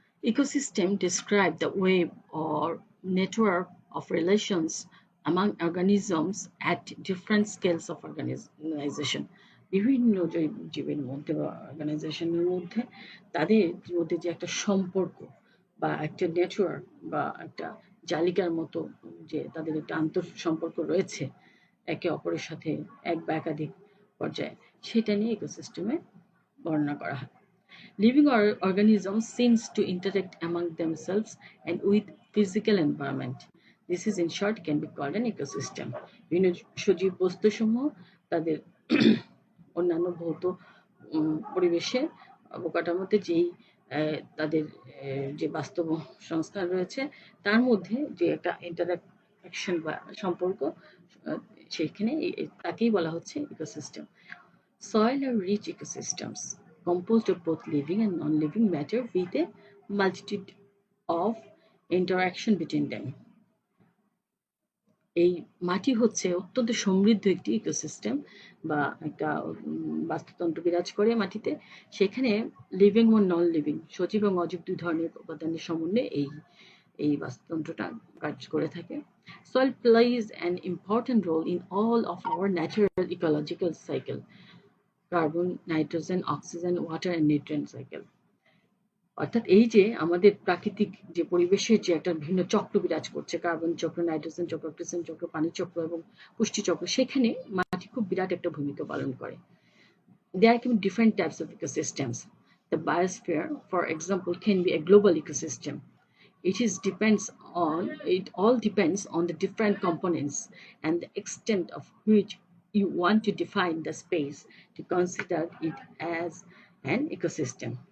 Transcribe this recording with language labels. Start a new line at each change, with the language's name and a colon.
English: Ecosystem describe the web or network of relations among organisms at different scales of organization.
Bangla: বিভিন্ন জীবের মধ্যে বা অর্গানাইজেশনের মধ্যে তাদের মধ্যে যে একটা সম্পর্ক বা একটা নেটওয়ার্ক বা একটা জালিকার মতো যে তাদের একটা আন্তঃ সম্পর্ক রয়েছে একে অপরের সাথে এক বা একাধিক পর্যায়ে, সেটা নিয়ে ইকোসিস্টেমে বর্ণনা করা হয়।
English: Living organisms seems to interact among themselves and with physical environment. This is in short can be called an ecosystem.
Bangla: বিভিন্ন সজীব বস্তুসমূহ তাদের অন্যান্য ভৌত পরিবেশে অবকাঠামোতে যেই তাদের যে বাস্তব সংস্থান রয়েছে তার মধ্যে যে একটা অ্যাকশন বা সম্পর্ক, সেখানে তাকেই বলা হচ্ছে ecosystem.
English: Soil are rich ecosystems composed of both living and non-living matter with a multitude of interaction between them.
Bangla: এই মাটি হচ্ছে অত্যন্ত সমৃদ্ধ একটি ইকোসিস্টেম বা একটা বাস্তুতন্ত্র বিরাজ করে মাটিতে। সেখানে লিভিং ও নন লিভিং, সজীব এবং অজীব দুই ধরনের উপাদানের সমন্বয়ে এই বাস্তুতন্ত্রটা কাজ করে থাকে।
English: Soil plays an important role in all of our natural ecological cycle: carbon, nitrogen, oxygen, water and nutrient cycle.
Bangla: অর্থাৎ এই যে আমাদের প্রাকৃতিক যে পরিবেশের যে একটা ভিন্ন চক্র বিরাজ করছে, কার্বন চক্র, নাইট্রোজেন চক্র, অক্সিজেন চক্র, পানি চক্র এবং পুষ্টি চক্র, সেখানে মাটি খুব বিরাট একটা ভূমিকা পালন করে।
English: There can be different types of ecosystems. The biosphere, for example, can be a global ecosystem. It all depends on the different components and the extent of which you want to define the space to consider it as an ecosystem.